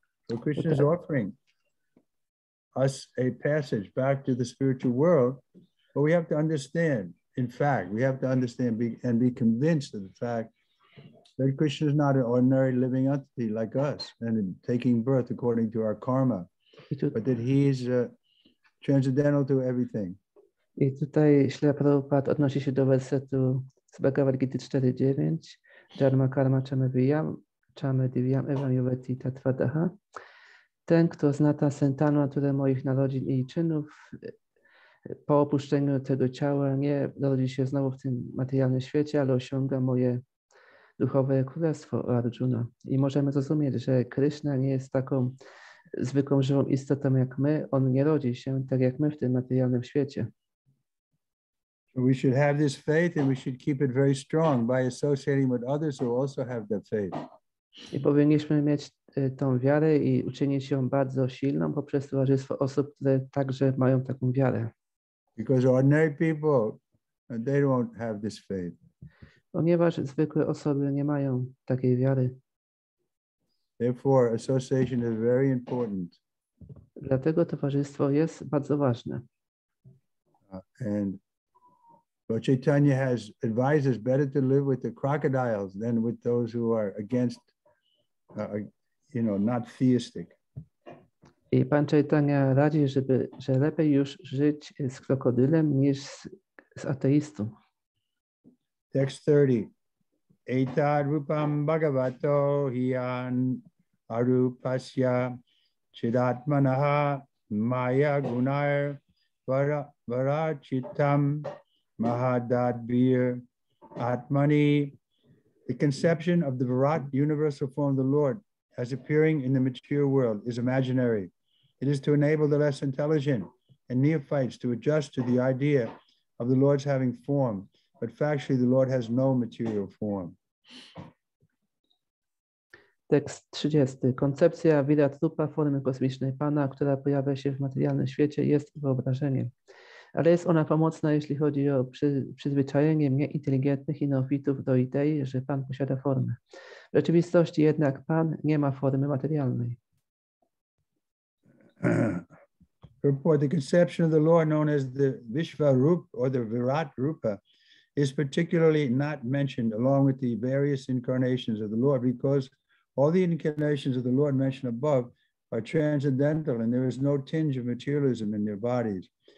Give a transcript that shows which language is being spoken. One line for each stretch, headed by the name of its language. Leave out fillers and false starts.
English: So Krishna is offering us a passage back to the spiritual world, but we have to understand, in fact, we have to understand and be convinced of the fact that Krishna is not an ordinary living entity like us and taking birth according to our karma, but that he is transcendental to everything.
Polish: I tutaj Śrila Prabhupada odnosi się do wersetu z Bhagavad Gita 4.9.
Sanskrit: Dharma karma chame divyam evam yuvati tatvadaha.
Polish: Ten, kto zna transcendentalną naturę moich narodzin i czynów, po opuszczeniu tego ciała nie rodzi się znowu w tym materialnym świecie, ale osiąga moje duchowe królestwo Arjuna. I możemy zrozumieć, że Krishna nie jest taką zwykłą żywą istotą jak my. On nie rodzi się tak jak my w tym materialnym świecie.
English: We should have this faith and we should keep it very strong by associating with others who also have that faith.
Polish: I powinniśmy mieć tą wiarę i uczynić ją bardzo silną poprzez towarzystwo osób, które także mają taką wiarę.
English: Because ordinary people, they don't have this faith.
Polish: Ponieważ zwykłe osoby nie mają takiej wiary.
English: Therefore, association is very important.
Polish: Dlatego towarzystwo jest bardzo ważne.
English: And Lord Chaitanya has advised us better to live with the crocodiles than with those who are against, not theistic.
Polish: I Pan Chaitanya radzi, że lepiej już żyć z krokodylem niż z ateistą.
English: Text 30.
Sanskrit: Etad rupam bhagavato hiyan arupasya chidatmanaha maya gunair varachitam mahadadbir atmani.
English: The conception of the Virat universal form of the Lord as appearing in the material world is imaginary. It is to enable the less intelligent and neophytes to adjust to the idea of the Lord's having form, but factually the Lord has no material form.
Polish: Tekst 30. Koncepcja Virat-rupa, formy kosmicznej Pana, która pojawia się w materialnym świecie, jest wyobrażeniem. Ale jest ona pomocna, jeśli chodzi o przyzwyczajenie nieinteligentnych i neofitów do idei, że Pan posiada formę. W rzeczywistości jednak Pan nie ma formy materialnej.
English: Purport, the conception of the Lord known as the Vishvarupa or the Virat Rupa is particularly not mentioned along with the various incarnations of the Lord because all the incarnations of the Lord mentioned above are transcendental and there is no tinge of materialism in their bodies.